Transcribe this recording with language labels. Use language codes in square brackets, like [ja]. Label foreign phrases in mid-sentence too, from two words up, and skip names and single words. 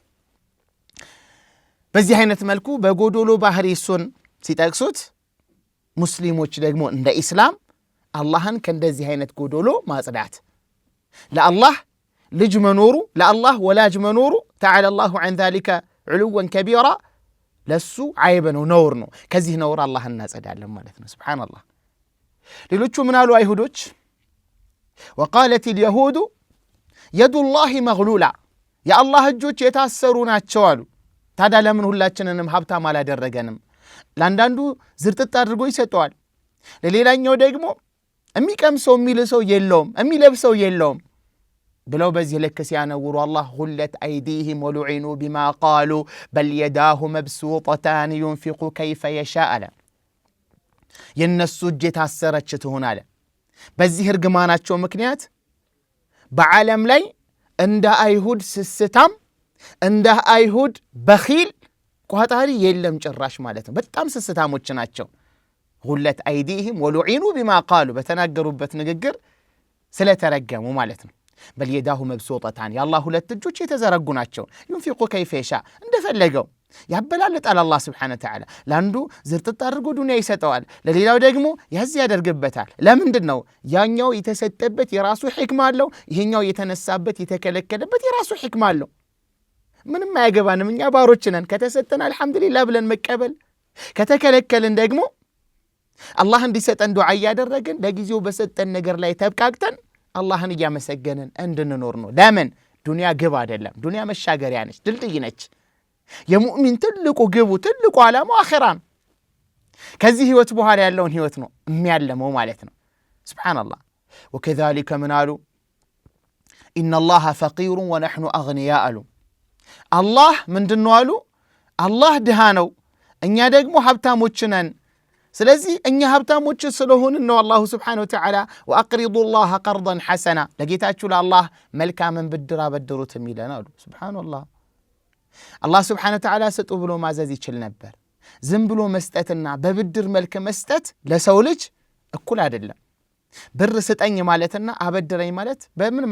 [am] በዚህ አይነት መልኩ በጎዶሎ ባህሪ እሱን ሲጠቅሱት ሙስሊሞች ደግሞ እንደ ኢስላም አላህን ከእንደዚህ አይነት ጎዶሎ ማጽዳት ለአላህ ልጅ መኖሩ ለአላህ ወላጅ መኖሩ [ar] تعالى الله عن ذلك علوا كبيرا [am] ለሱ አይብ ነው ነውር ነው ከዚህ ነውር አላህን እናጸዳለን ማለት ነው ሱብሃንአላህ ሌሎቹ ምን አሉ አይሁዶች [ar] وقالت اليهود يد الله مغلولة يا الله [am] እጆች የታሰሩ ናቸው አሉ ታዲያ ለምን ሁላችንንም ሀብታም አላደረገንም ለአንዳንዱ ዝርጥጥ አድርጎ ይሰጠዋል ለሌላኛው ደግሞ የሚቀምሰው የሚልሰው የለውም የሚለብሰው የለውም ብለው በዚህ ልክ ሲያነውሩ አላህ [ar] غلت أيديهم ولعنوا بما قالوا بل يداه مبسوطتان ينفق كيف يشاء [am] የነሱ እጅ የታሰረች ትሆን አለ በዚህ እርግማናቸው ምክንያት በዓለም ላይ እንደ አይሁድ ስስታም እንደ አይሁድ በኺል ቋጣሪ የለም ጭራሽ ማለት ነው በጣም ስስታሞች ናቸው [ar] غلت أيديهم ولعنوا بما قالوا [am] በተናገሩበት ንግግር ስለተረገሙ ማለት ነው [ar] بل يداه مبسوطتان يا الله [am] ሁለት እጆች የተዘረጉ ናቸው [ar] ينفق كيف يشاء [am] እንደፈለገው ያበላልጣል አላህ [ar] سبحانه وتعالى [am] ለአንዱ ዝርጥጥ አድርጎ ዱንያ ይሰጠዋል ለሌላው ደግሞ ያዝ ያደርግበታል ለምንድነው ያኛው የተሰጠበት የራሱ ሕክማ አለው ይሄኛው የተነሳበት የተከለከለበት የራሱ ሕክማ አለው ምንም አያገባንም እኛ ባሮች ነን ከተሰጠን አልহামዱሊላህ ብለን መቀበል ከተከለከልን ደግሞ አላህ እንዲሰጠን ዱዓ ያደረግን ለጊዜው በሰጠን ነገር ላይ ተብቃቅተን አላህን ያመሰገንን እንድንኖር ነው ለምን ዱንያ ግብ አይደለም ዱንያ መሻገሪያ ነች ድልድይ ነች የሙእሚን ትልቁ ግቡ ትልቁ ዓላማው አኺራ ነው ከዚህ ህይወት በኋላ ያለውን ህይወት ነው የሚያለመው ማለት ነው ሱብሃንአላህ وكذلك ምናሉ [ar] إن الله فقير ونحن أغنياء الله [am] ምንድነው አሉ አላህ ድሃ ነው እኛ ደግሞ ሀብታሞች ነን ስለዚህ እኛ ሀብታሞች ስለሆንን ነው [ar] الله سبحانه وتعالى وأقرضوا الله قرضا حسنا [am] ለጌታችሁ ለአላህ መልካምን ብድር አበድሩት የሚለን አሉ ሱብሃንአላህ አላህ [ar] سبحانه وتعالى [am] ስጡ ብሎ ማዘዝ ይችል ነበር ዝም ብሎ መስጠትና በብድር መልክ መስጠት ለሰው ልጅ እኩል አይደለም ብር ስጠኝ ማለትና አበድረኝ ማለት በምንም